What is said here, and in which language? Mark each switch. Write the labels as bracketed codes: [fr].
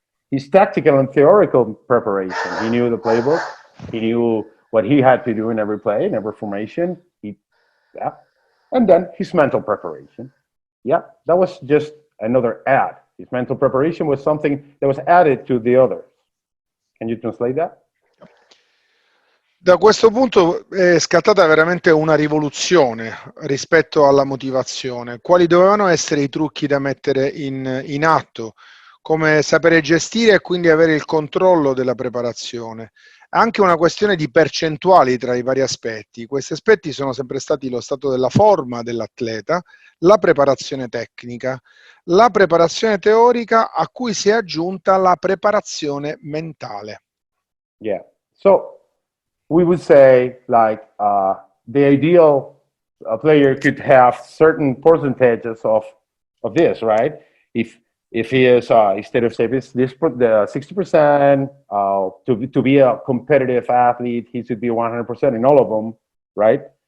[en] His tactical and theoretical preparation, he knew the playbook, he knew what he had to do in every play, in every formation, yeah. And then his mental preparation, yeah, that was just another add. His mental preparation was something that was added to the others. Can you translate that? [it] Da questo punto è scattata veramente una rivoluzione rispetto alla motivazione. Quali dovevano essere i trucchi da mettere in atto? Come sapere gestire e quindi avere il controllo della preparazione. Anche una questione di percentuali tra i vari aspetti. Questi aspetti sono sempre stati lo stato della forma dell'atleta, la preparazione tecnica, la preparazione teorica a cui si è aggiunta la preparazione mentale. [en] Yeah, so we would say like the ideal player could have certain percentages of this, right? If he is instead of say this the 60%, to be a competitive athlete, he should be 100% in all of them, right?